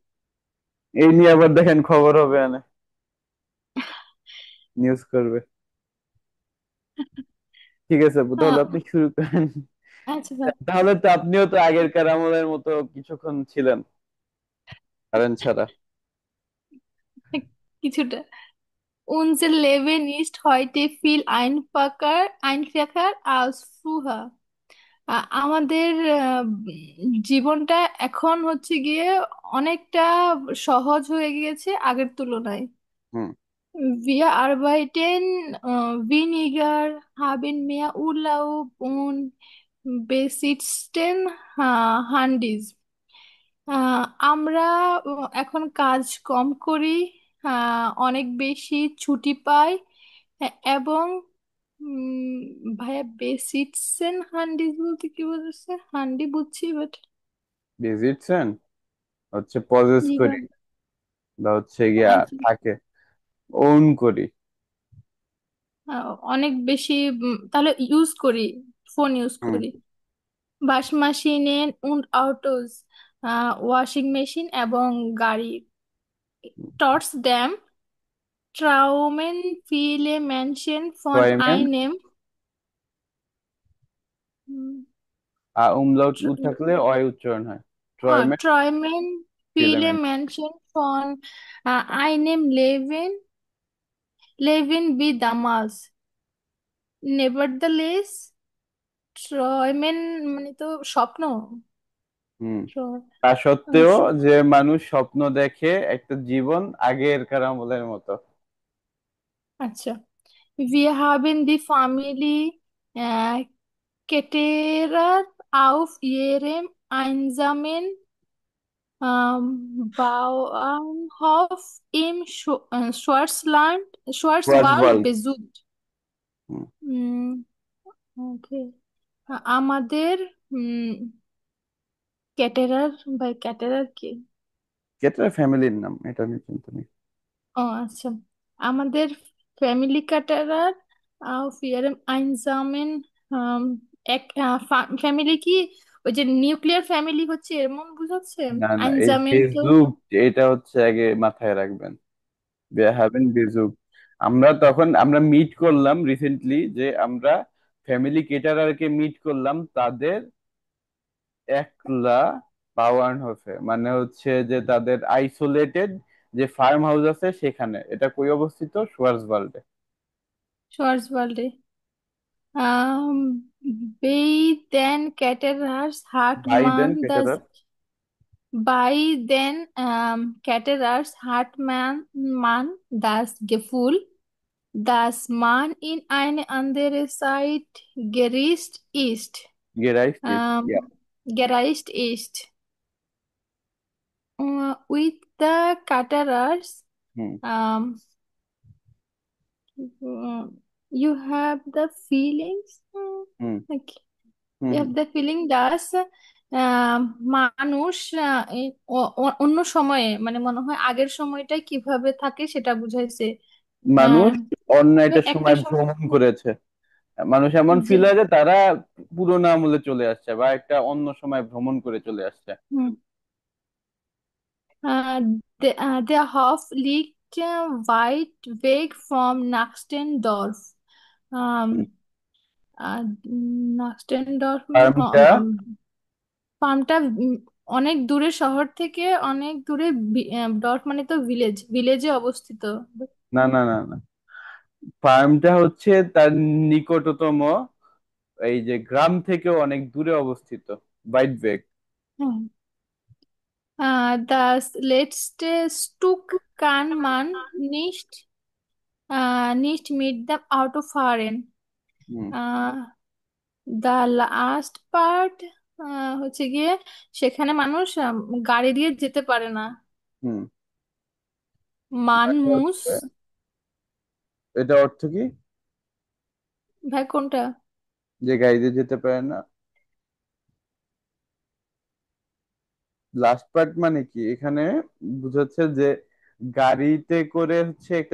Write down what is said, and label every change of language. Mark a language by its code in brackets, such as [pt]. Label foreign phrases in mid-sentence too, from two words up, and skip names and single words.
[bn] এই নিয়ে আবার দেখেন খবর হবে না, নিউজ করবে। ঠিক আছে আপু, তাহলে আহ, আপনি শুরু করেন। আচ্ছা স্যার। তাহলে তো আপনিও তো আগেরকার আমলের মতো কিছুক্ষণ ছিলেন কারেন্ট ছাড়া। কিছুটা। [de] Unser Leben ist heute viel einfacher als früher. [bn] আমাদের জীবনটা এখন হচ্ছে গিয়ে অনেকটা সহজ হয়ে গিয়েছে আগের তুলনায়। হুম। [de] Wir arbeiten weniger, haben mehr Urlaub und besitzen Handys. [bn] আমরা এখন কাজ কম করি, অনেক বেশি ছুটি পাই, এবং ভাইয়া [de] besitzen Handys [bn] বলতে কি বোঝাচ্ছে? হান্ডি বুঝছি বাট। ভিজিটছেন হচ্ছে পজেস জি করি ভাই। বা হচ্ছে গিয়া আচ্ছা। থাকে, ওন করি। অনেক বেশি, তাহলে ইউজ করি, ফোন ইউজ হুম। করি। [de] Waschmaschinen und Autos, [bn] ওয়াশিং মেশিন এবং গাড়ি। [de] Trotzdem traumen viele Menschen von ট্রয়ম্যান। einem, হুম, [bn] umlaut উ tr- থাকলে অয় উচ্চারণ হয়। হ্যাঁ, [de] ট্রয়ম্যান träumen viele [bn] এলিমেন্ট। [de] Menschen von einem Leben wie damals. [bn] Nevertheless, träumen মানে তো স্বপ্ন। হুম। Tr- তা আহ, সত্ত্বেও স- যে মানুষ স্বপ্ন দেখে একটা জীবন আগেরকার আমলের মতো। আচ্ছা। [de] Wir haben die Familie äh, Ketterer auf ihrem einsamen Bauernhof im Schwarzwald ওয়াজওয়াল। besucht. হুম। [bn] উম, okay. আমাদের ক্যাটেরার, ভাই ক্যাটেরার কি? এটা ফ্যামিলির নাম, এটা নিয়ে চিন্তা নেই। ও আচ্ছা। আমাদের ফ্যামিলি ক্যাটারার [de] auf ihrem einsamen, [bn] এক ফ্যামিলি কি ওই যে নিউক্লিয়ার ফ্যামিলি হচ্ছে এমন বুঝাচ্ছে। না না, এই আইনজামেন্টো। বেজুক এটা হচ্ছে আগে মাথায় রাখবেন। [de] haben besucht. [bn] আমরা তখন আমরা মিট করলাম রিসেন্টলি, যে আমরা ফ্যামিলি কেটারারকে মিট করলাম তাদের একলা বাওয়ার্নহোফে, মানে হচ্ছে যে তাদের আইসোলেটেড যে ফার্ম হাউস আছে সেখানে। এটা কই অবস্থিত? শোয়ার্জওয়াল্ডে। শোয়ার্জওয়াল্ডে। [de] Bei den Caterers hat বাইডেন man কেটারার। das bei den Caterers hat man das Gefühl, dass man in eine andere Zeit gereist ist. gereist ist, ja. Ähm, gereist ist. [en] With the Caterers, হুম um, you have the feelings. হুম Like হুম you হুম। have the feeling that [bn] মানুষ অন্য সময়ে মানে মনে হয় আগের সময়টাই কিভাবে থাকে সেটা বুঝাইছে। আহ, মানুষ অন্য একটা একটা সময় সময়। ভ্রমণ করেছে। মানুষ এমন জি। ফিল হয় যে তারা পুরোনো আমলে চলে আসছে বা একটা অন্য সময় ভ্রমণ করে চলে আসছে। হুম। আহ, [de] der Hof liegt weit weg vom Naxtendorf. [bn] নাক্সটেনডর্ফ মানে ফার্মটা ফার্মটা অনেক দূরে শহর থেকে, অনেক দূরে। ডর্ফ মানে তো ভিলেজ, ভিলেজে অবস্থিত। না না না না, ফার্মটা হচ্ছে তার নিকটতম এই যে গ্রাম থেকেও অনেক দূরে অবস্থিত। [de] weit weg. হুম। Das letzte Stück kann man nicht mit dem Auto fahren. হুম [en] The last part [bn] হচ্ছে গিয়ে সেখানে মানুষ গাড়ি দিয়ে যেতে পারে না। হুম। [de] মান [bn] মানে [de] মুস। [bn] হচ্ছে এটা অর্থ কি? ভাই কোনটা? যে গাড়িতে যেতে পারে না। লাস্ট পার্ট মানে কি এখানে বুঝাচ্ছে যে গাড়িতে করে হচ্ছে একটা